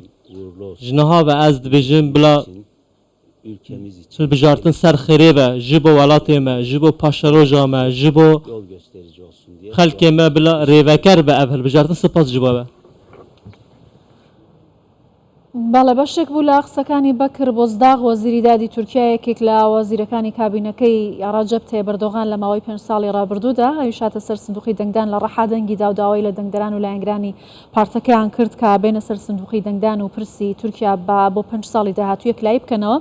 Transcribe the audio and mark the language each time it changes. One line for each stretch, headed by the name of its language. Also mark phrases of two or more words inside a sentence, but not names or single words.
Kurdish: Ji niha ve ez dibêjim bila hilbijartin ser xêrê be ji bo welatê me, ji bo paşa roja me, ji bo xelkê me bila rêveker be ev hilbijartin spas ji bo be.
Central Kurdish: باڵە بەشێک بوو لە قسەکانی بەکر بۆزداغ وەزیری دادی تورکیا یەکێک لە وەزیرەکانی کابینەکەی ڕەجەب تایب ئەردۆغان لە ماوەی 5 ساڵی ڕابردوودا هەیشاتە سەر سندوقی دەنگدان لە ڕەحا دەنگی داوداوای لە دەنگدەران و لایەنگرانی پارتەکەیان کرد کە بێنە سەر سندوقی دەنگدان و پرسی تورکیا بۆ 5 ساڵی داهاتوو یەکلایی بکەنەوە.